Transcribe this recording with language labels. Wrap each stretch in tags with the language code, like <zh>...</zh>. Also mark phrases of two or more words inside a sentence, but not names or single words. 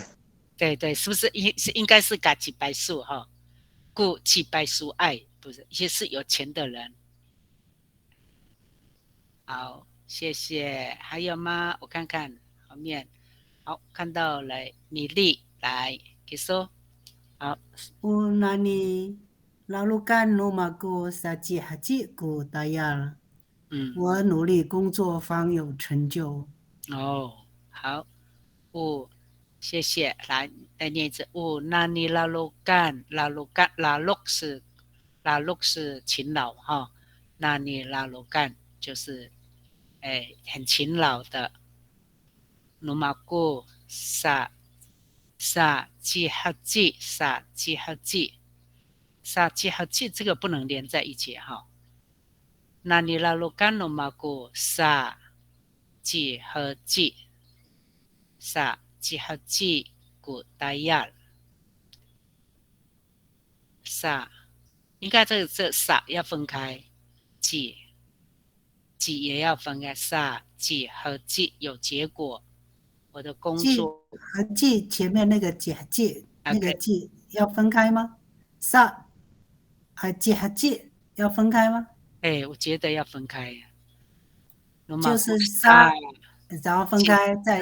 <zh>对，是不是应该是嘎吉白素哈？故吉白素爱不是，也是有钱的人。好，谢谢。还有吗？我看看后面。好，看到了米粒来，给说。好。</zh> <ami>Unani lalukan lumaku saji haji ku dayal。</ami> <zh>我努力工作方有成就。好。谢谢。来念一次。</zh> <ami>nani lalukan laluk</ami> <zh>是勤劳哈。</zh> <ami>nani lalukan</ami> <zh>就是很勤劳的。</zh> <ami>lumaku sa ji haji sa ji</ami> <zh>haji 这个不能连在一起哈。</zh> <ami>nani lalukan lumaku sa ji haji sa ji haji ku dayal</ami> <zh>sa 应该这sa 要分开，ji 也要分开。</zh> <ami>sa ji haji</ami> <zh>有结果。我的工作和记前面那个记那个记要分开吗？sa 和记要分开吗？我觉得要分开。就是 sa 然后分开再</zh>